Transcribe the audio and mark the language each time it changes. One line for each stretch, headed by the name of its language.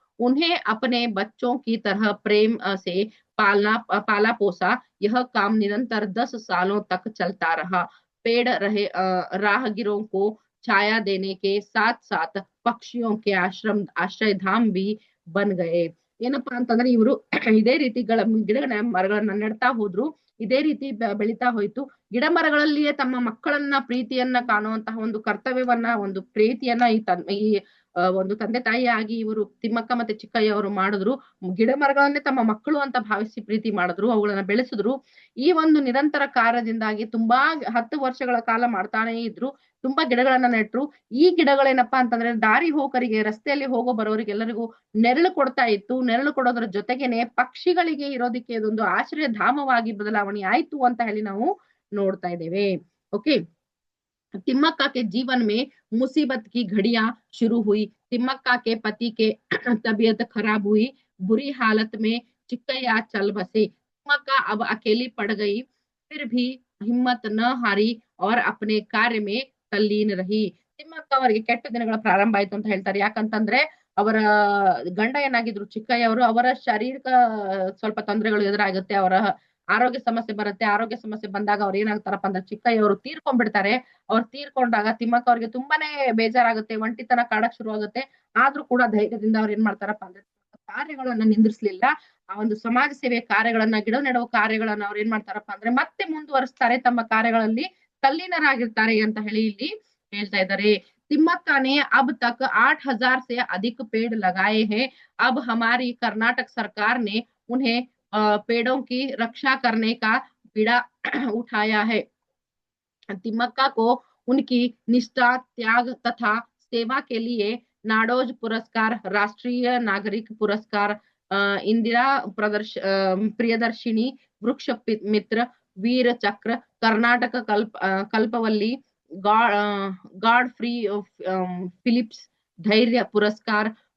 Hindi: उन्हें अपने बच्चों की तरह प्रेम से पाला पोसा। यह काम निरंतर 10 सालों तक चलता रहा। पेड़ रहे राहगीरों को छाया देने के साथ साथ पक्षियों के आश्रय धाम भी बन गए।
Kannada: ಏನಪ್ಪಾ ಅಂತಂದ್ರೆ ಇವರು ಇದೇ ರೀತಿ ಗಿಡಗಳ ಮರಗಳನ್ನ ನೆಡ್ತಾ ಹೋದ್ರು. ಇದೇ ರೀತಿ ಬೆಳೀತಾ ಹೋಯ್ತು. ಗಿಡ ಮರಗಳಲ್ಲಿಯೇ ತಮ್ಮ ಮಕ್ಕಳನ್ನ ಪ್ರೀತಿಯನ್ನ ಕಾಣುವಂತಹ ಒಂದು ಕರ್ತವ್ಯವನ್ನ, ಒಂದು ಪ್ರೀತಿಯನ್ನ ಈ ಒಂದು ತಂದೆ ತಾಯಿಯಾಗಿ ಇವರು ತಿಮ್ಮಕ್ಕ ಮತ್ತೆ ಚಿಕ್ಕಯ್ಯ ಅವರು ಮಾಡಿದ್ರು. ಗಿಡ ಮರಗಳನ್ನೇ ತಮ್ಮ ಮಕ್ಕಳು ಅಂತ ಭಾವಿಸಿ ಪ್ರೀತಿ ಮಾಡಿದ್ರು, ಅವುಗಳನ್ನ ಬೆಳೆಸಿದ್ರು. ಈ ಒಂದು ನಿರಂತರ ಕಾರ್ಯದಿಂದಾಗಿ ತುಂಬಾ 10 ವರ್ಷಗಳ ಕಾಲ ಮಾಡ್ತಾನೆ ಇದ್ರು. ತುಂಬಾ ಗಿಡಗಳನ್ನ ನೆಟ್ರು. ಈ ಗಿಡಗಳೇನಪ್ಪಾ ಅಂತಂದ್ರೆ ದಾರಿ ಹೋಕರಿಗೆ, ರಸ್ತೆಯಲ್ಲಿ ಹೋಗೋ ಬರೋರಿಗೆ ಎಲ್ಲರಿಗೂ ನೆರಳು ಕೊಡ್ತಾ ಇತ್ತು. ನೆರಳು ಕೊಡೋದ್ರ ಜೊತೆಗೇನೆ ಪಕ್ಷಿಗಳಿಗೆ ಇರೋದಕ್ಕೆ ಇದೊಂದು ಆಶ್ರಯ ಧಾಮವಾಗಿ ಬದಲಾವಣೆ ಆಯ್ತು ಅಂತ ಹೇಳಿ ನಾವು ನೋಡ್ತಾ ಇದ್ದೇವೆ.
Hindi: ಓಕೆ, तिम्मक्का के जीवन में मुसीबत की घड़ियां शुरू हुई। तिम्मक्का के पति के तबीयत खराब हुई। बुरी हालत में चिक्कैया चल बसे। तिम्मक्का अब अकेली पड़ गई, फिर भी हिम्मत न हारी और अपने कार्य में तल्लीन रही।
Kannada: ತಿಮ್ಮಕ್ಕ ಅವರಿಗೆ ಕೆಟ್ಟ ದಿನಗಳ ಪ್ರಾರಂಭ ಆಯ್ತು ಅಂತ ಹೇಳ್ತಾರೆ. ಯಾಕಂತಂದ್ರೆ ಅವರ ಗಂಡ ಏನಾಗಿದ್ರು ಚಿಕ್ಕಯ್ಯ ಅವರು, ಅವರ ಶಾರೀರಿಕ ಸ್ವಲ್ಪ ತೊಂದರೆಗಳು ಎದುರಾಗುತ್ತೆ, ಅವರ ಆರೋಗ್ಯ ಸಮಸ್ಯೆ ಬರುತ್ತೆ. ಆರೋಗ್ಯ ಸಮಸ್ಯೆ ಬಂದಾಗ ಅವ್ರು ಏನಾಗ್ತಾರಪ್ಪ ಅಂದ್ರೆ ಚಿಕ್ಕಯ್ಯ ಅವರು ತೀರ್ಕೊಂಡ್ಬಿಡ್ತಾರೆ. ಅವ್ರು ತೀರ್ಕೊಂಡಾಗ ತಿಮ್ಮಕ್ಕ ಅವ್ರಿಗೆ ತುಂಬಾನೇ ಬೇಜಾರಾಗುತ್ತೆ, ಒಂಟಿತನ ಕಾಡಕ್ ಶುರು ಆಗುತ್ತೆ. ಆದ್ರೂ ಕೂಡ ಧೈರ್ಯದಿಂದ ಅವ್ರು ಏನ್ ಮಾಡ್ತಾರಪ್ಪ ಅಂದ್ರೆ ಕಾರ್ಯಗಳನ್ನ ನಿಂದ್ರಿಸ್ಲಿಲ್ಲ. ಆ ಒಂದು ಸಮಾಜ ಸೇವೆ ಕಾರ್ಯಗಳನ್ನ, ಗಿಡ ನೆಡುವ ಕಾರ್ಯಗಳನ್ನ ಅವ್ರು ಏನ್ ಮಾಡ್ತಾರಪ್ಪ ಅಂದ್ರೆ ಮತ್ತೆ ಮುಂದುವರಿಸ್ತಾರೆ, ತಮ್ಮ ಕಾರ್ಯಗಳಲ್ಲಿ ತಲ್ಲೀನರಾಗಿರ್ತಾರೆ ಅಂತ ಹೇಳಿ ಇಲ್ಲಿ ಹೇಳ್ತಾ ಇದ್ದಾರೆ.
Hindi: तिम्मक्का ने अब तक 8,000 से अधिक पेड़ लगाए हैं। अब हमारी कर्नाटक सरकार ने उन्हें पेड़ों की रक्षा करने का बीड़ा उठाया है। तिम्मक्का को उनकी निष्ठा, त्याग तथा सेवा के लिए नाडोज पुरस्कार, राष्ट्रीय नागरिक पुरस्कार, इंदिरा प्रियदर्शिनी, वृक्ष मित्र, वीर चक्र, कर्नाटक कल्पवल्ली, गॉड फ्री फिलिप्स धैर्य पुरस्कार,